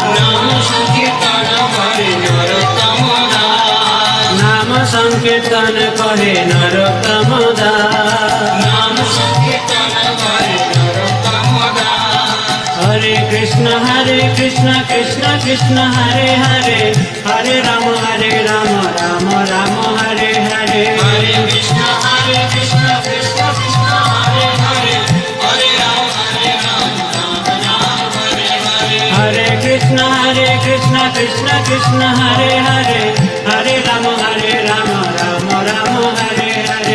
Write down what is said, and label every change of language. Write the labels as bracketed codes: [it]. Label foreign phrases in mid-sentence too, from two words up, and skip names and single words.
[bn] নাম সংকীর্তন করে নরোত্তম দাস নাম সংকীর্তন কহে নরোত্তম দাস নাম সংকীর্তন করে নরোত্তম দাস [sa] হরে কৃষ্ণ কৃষ্ণ কৃষ্ণ হরে হরে হরে রাম রাম রাম হরে হরে হরে কৃষ্ণ কৃষ্ণ কৃষ্ণ হরে হরে হরে রাম রাম রাম হরে হরে হরে কৃষ্ণ কৃষ্ণ কৃষ্ণ হরে হরে হরে রাম রাম রাম হরে হরে